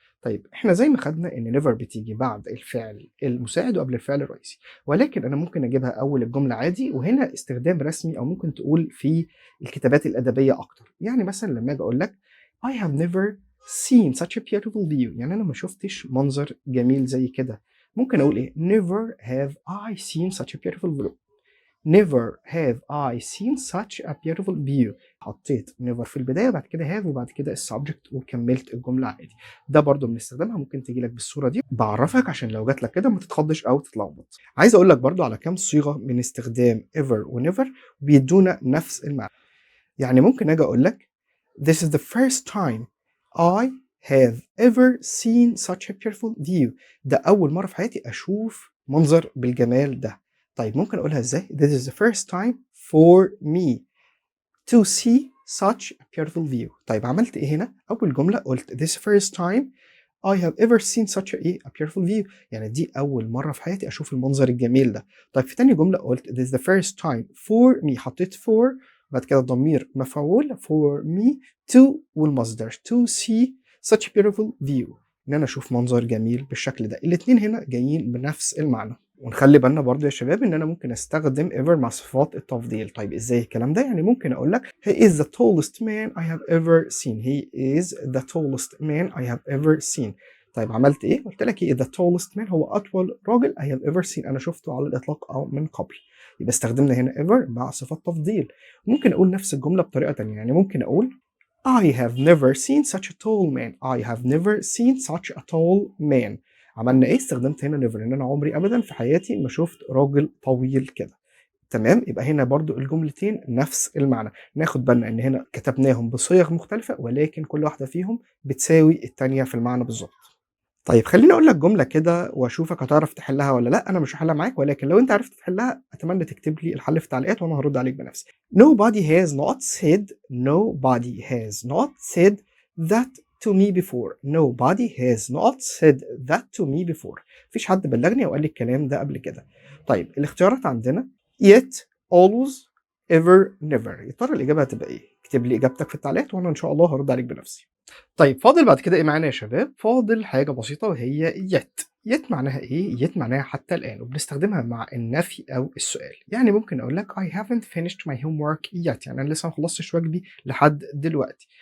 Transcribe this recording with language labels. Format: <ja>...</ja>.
<ar>طيب احنا زي ما خدنا ان never بتيجي بعد الفعل المساعد وقبل الفعل الرئيسي، ولكن انا ممكن اجيبها اول الجمله عادي، وهنا استخدام رسمي او ممكن تقول في الكتابات الادبيه اكتر. يعني مثلا لما اجي اقول لك</ar> <en>I have never seen such a beautiful view،</en> <ar>يعني انا ما شفتش منظر جميل زي كده. ممكن اقول ايه</ar> <en>never have I seen such a beautiful view، never have I seen such a beautiful view.</en> <ar>حطيت never في البداية بعد كده have وبعد كده السبجكت وكملت الجملة عادي. ده برضو بنستخدمها، ممكن تجي لك بالصورة دي بعرفك عشان لو جات لك كده ما تتخضش أو تتلخبط. عايز أقول لك برضو على كام صيغة من استخدام ever و never بيدونا نفس المعنى. يعني ممكن أجي أقول لك</ar> <en>this is the first time I have ever seen such a beautiful view،</en> <ar>ده أول مرة في حياتي أشوف منظر بالجمال ده. طيب ممكن أقولها إزاي؟</ar> <en>This is the first time for me to see such a beautiful view.</en> <ar>طيب عملت إيه هنا؟ أول جملة قلت</ar> <en>this first time I have ever seen such a beautiful view،</en> <ar>يعني دي أول مرة في حياتي أشوف المنظر الجميل ده. طيب في تاني جملة قلت</ar> <en>this is the first time for me،</en> <ar>حطيت for بعد كده ضمير مفعول for me to والمصدر</ar> <en>to see such a beautiful view،</en> <ar>إن أنا أشوف منظر جميل بالشكل ده. الاتنين هنا جايين بنفس المعنى. ونخلي بالنا برضو يا شباب ان انا ممكن استخدم ever مع صفات التفضيل. طيب ازاي الكلام ده؟ يعني ممكن اقول لك</ar> <en>he is the tallest man I have ever seen، he is the tallest man I have ever seen.</en> <ar>طيب عملت ايه؟ قلت لك</ar> <en>he is the tallest man،</en> <ar>هو اطول راجل</ar> <en>I have ever seen،</en> <ar>انا شفته على الاطلاق او من قبل. يبقى استخدمنا هنا ever مع صفات تفضيل. ممكن اقول نفس الجمله بطريقه تانية، يعني ممكن اقول</ar> <en>I have never seen such a tall man، I have never seen such a tall man.</en> <ar>عملنا ايه؟ استخدمت هنا never، ان انا عمري ابدا في حياتي ما شفت راجل طويل كده. تمام، يبقى هنا برضو الجملتين نفس المعنى. ناخد بالنا ان هنا كتبناهم بصيغ مختلفة، ولكن كل واحدة فيهم بتساوي التانية في المعنى بالظبط. طيب خليني اقول لك جملة كده واشوفك هتعرف تحلها ولا لا. انا مش هحلها معاك، ولكن لو انت عرفت تحلها اتمنى تكتب لي الحل في التعليقات وانا هرد عليك بنفسي.</ar> <en>Nobody has not said nobody has not said that to me before. Nobody has not said that to me before.</en> <ar>مفيش حد بلغني او قال لي الكلام ده قبل كده. طيب الاختيارات عندنا yet always ever never. يا ترى الاجابة هتبقى ايه؟ اكتب لي اجابتك في التعليقات وانا ان شاء الله هرد عليك بنفسي. طيب فاضل بعد كده إيه معانا يا شباب؟ فاضل حاجة بسيطة وهي yet. yet معناها إيه؟ yet معناها حتى الآن، وبنستخدمها مع النفي أو السؤال. يعني ممكن أقول لك</ar> <en>I haven't finished my homework yet،</en> <ar>يعني أنا لسه ما خلصتش واجبي لحد دلوقتي.</ar>